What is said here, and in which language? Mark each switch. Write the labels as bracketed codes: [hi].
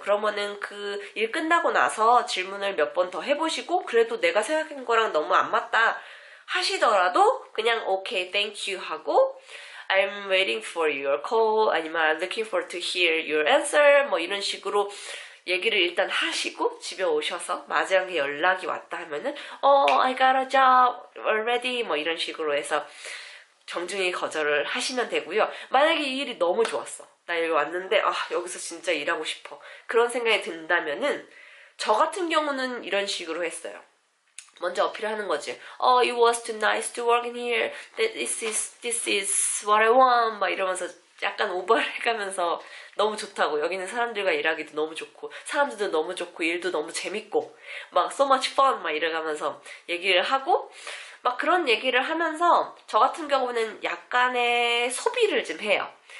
[ko] 그러면은 그 일 끝나고 나서 질문을 몇 번 더 해보시고 그래도 내가 생각한 거랑 너무 안 맞다 하시더라도 그냥 오케이, [en] thank you [ko] 하고 [en] I'm waiting for your call [ko] 아니면 [en] I'm looking forward to hear your answer [ko] 뭐 이런 식으로 얘기를 일단 하시고 집에 오셔서 마지막에 연락이 왔다 하면은 [en] I got a job already [ko] 뭐 이런 식으로 해서 정중히 거절을 하시면 되고요. 만약에 이 일이 너무 좋았어. 나 여기 왔는데 여기서 진짜 일하고 싶어. 그런 생각이 든다면은 저 같은 경우는 이런 식으로 했어요. 먼저 어필하는 거지. [en] It was too nice to work in here. This is what I want. [ko] 막 이러면서 약간 오버를 해가면서 너무 좋다고. 여기는 사람들과 일하기도 너무 좋고 사람들도 너무 좋고 일도 너무 재밌고 막 [en] so much fun [ko] 막 이래가면서 얘기를 하고 막 그런 얘기를 하면서 저 같은 경우는 약간의 소비를 좀 해요.